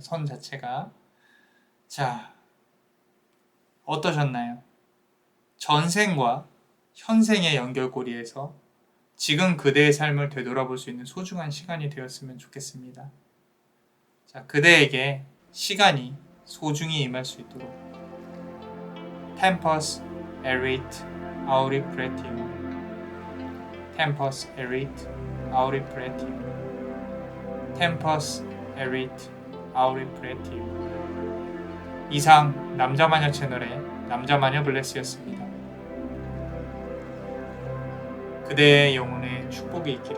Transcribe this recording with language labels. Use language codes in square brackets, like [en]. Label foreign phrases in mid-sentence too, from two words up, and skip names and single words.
[ko] 선 자체가. 자, 어떠셨나요? 전생과 현생의 연결고리에서 지금 그대의 삶을 되돌아볼 수 있는 소중한 시간이 되었으면 좋겠습니다. 자, 그대에게 시간이 소중히 임할 수 있도록 [la] Tempus erit auri pretium Tempus erit auri pretium Tempus erit auri pretium. [ko] 이상 남자마녀 채널의 남자마녀 블레스였습니다. 그대의 영혼에 축복이 있기를.